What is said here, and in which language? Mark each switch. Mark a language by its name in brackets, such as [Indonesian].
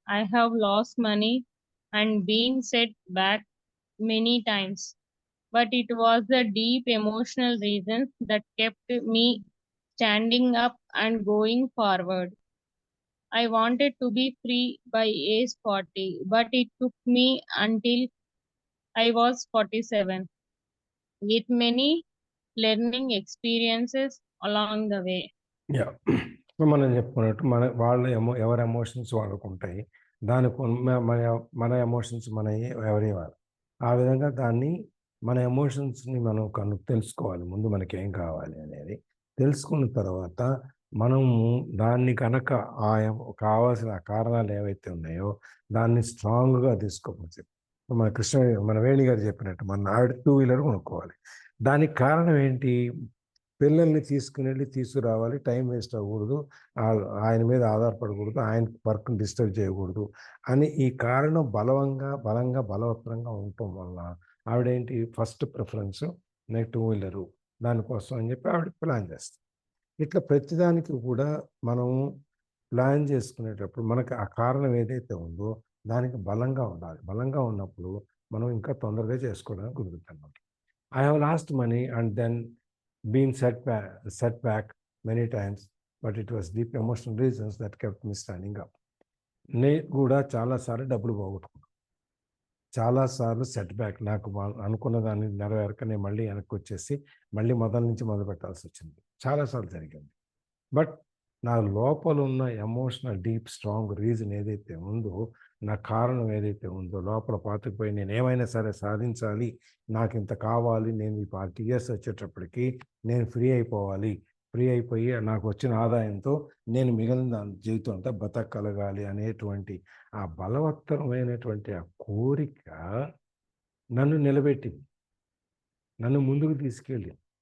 [English] I have lost money and been set back many times, but it was the deep emotional reasons that kept me standing up and going forward. I wanted to be free by age 40, but it took me until I was 47, with many learning experiences along the way. [Telugu] Yeah, మనం చెప్పుకున్నట్టు వాళ్ళ ఎవరి emotions వాళ్ళకు ఉంటాయి, దానికి మన emotions ఎవరి వాళ్ళు. ఆ విధంగా దాన్ని మన ఎమోషన్స్ని మనం తెలుసుకోవాలి. ముందు మనకి ఏం కావాలి అనేది తెలుసుకున్న తర్వాత మనము దాన్ని కనుక కావాల్సిన కారణాలు ఏవైతే ఉన్నాయో దాన్ని స్ట్రాంగ్గా తీసుకోవచ్చు. మన వేణి గారు చెప్పినట్టు మన 2 వీలర్ కొనుక్కోవాలి. దానికి కారణం ఏంటి, పిల్లల్ని తీసుకుని తీసుకురావాలి, టైం వేస్ట్ అవ్వకూడదు, ఆయన మీద ఆధారపడకూడదు, ఆయన వర్క్ని డిస్టర్బ్ చేయకూడదు అని ఈ కారణం బలవత్తరంగా ఉండటం వల్ల ఆవిడేంటి ఫస్ట్ ప్రిఫరెన్స్ నెక్స్ట్ 2 వీలరు దానికోసం అని చెప్పి ఆవిడ ప్లాన్ చేస్తాం. ఇట్లా ప్రతిదానికి కూడా మనము ప్లాన్ చేసుకునేటప్పుడు మనకి ఆ కారణం ఏదైతే ఉందో దానికి బలంగా ఉండాలి. బలంగా ఉన్నప్పుడు మనం ఇంకా తొందరగా చేసుకోవడానికి కుదురుతుంది. [English] I have lost money and then been set back many times, but it was deep emotional reasons that kept me standing up. [Telugu] నేను కూడా చాలాసార్లు డబ్బులు పోగొట్టుకున్నాను. చాలాసార్లు సెట్ బ్యాక్ నాకు అనుకున్న దాన్ని నెరవేరక నేను మళ్ళీ వెనక్కి వచ్చేసి మళ్ళీ మొదటి నుంచి మొదలుపెట్టాల్సి వచ్చింది. చాలాసార్లు జరిగింది. బట్ నా లోపల ఉన్న ఎమోషనల్ డీప్ స్ట్రాంగ్ రీజన్ ఏదైతే ఉందో, నా కారణం ఏదైతే ఉందో, లోపల పాతుకుపోయి నేను ఏమైనా సరే సాధించాలి, నాకు ఇంత కావాలి, నేను ఈ 40 ఇయర్స్ వచ్చేటప్పటికి నేను ఫ్రీ అయిపోవాలి, ఫ్రీ అయిపోయి నాకు వచ్చిన ఆదాయంతో నేను మిగిలిన జీవితం అంతా బతకగలగాలి అనేటువంటి ఆ బలవత్తరమైనటువంటి ఆ కోరిక నన్ను నిలబెట్టింది, నన్ను ముందుకు తీసుకెళ్ళింది.